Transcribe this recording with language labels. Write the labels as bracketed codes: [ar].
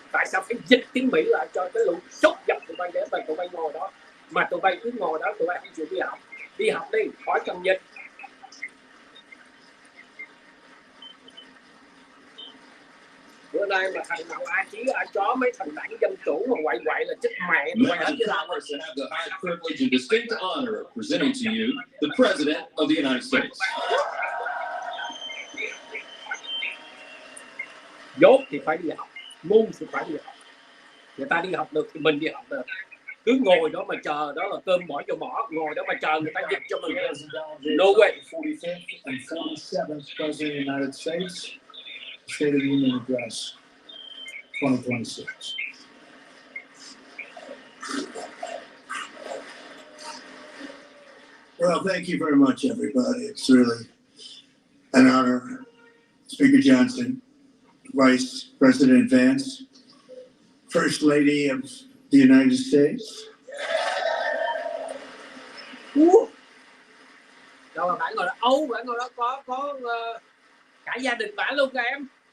[vi] Tại sao phải dịch tiếng Mỹ lại cho cái lũ sốt dập tụi bay để tụi bay ngồi đó, mà tụi bay cứ ngồi đó, tụi bay không chịu đi học đi, khỏi cần dịch. Bữa nay mà thằng nào ai chí ai chó mấy thằng đảng dân chủ mà quậy là chết mẹ. [en] Members have the high privilege and distinct honor of presenting to you the President of the United States. [vi] Dốt thì phải đi học, ngu thì phải đi học. Người ta đi học được thì mình đi học được. Cứ ngồi đó mà chờ, đó là cơm bỏ vô mỏ, ngồi đó mà chờ người ta dịch cho mình. [en] No way. 45th and 47th President of the United States. State of the Union Address 2026. Well, thank you very much, everybody. It's really an honor. Speaker Johnson, Vice President Vance, First Lady of the United States. [vi] Đâu mà bạn ngồi đó, bạn ngồi đó có cả gia đình bạn luôn kìa em.